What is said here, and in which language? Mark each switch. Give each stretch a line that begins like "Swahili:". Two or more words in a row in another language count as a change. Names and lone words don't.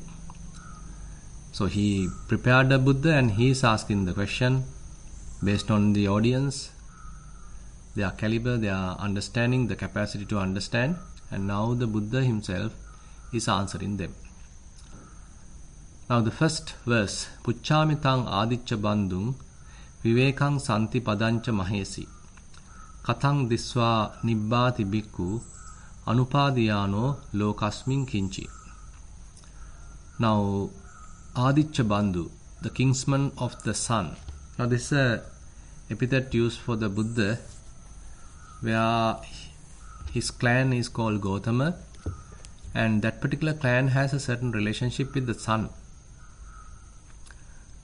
English: So he prepared the Buddha and he is asking the question based on the audience, their caliber, their understanding, the capacity to understand, and now the Buddha himself is answering them. Now the first verse,
Pali: Pucchamitang adicca bandung vivekang santi padancha mahesi katang diswa nibbati bhikkhu anupadiyano lokasmin kinchi.
English: Now
Pali: Adicca Bandhu,
English: the kinsman of the sun. Now this is an epithet used for the Buddha where his clan is called Gautama, and that particular clan has a certain relationship with the sun.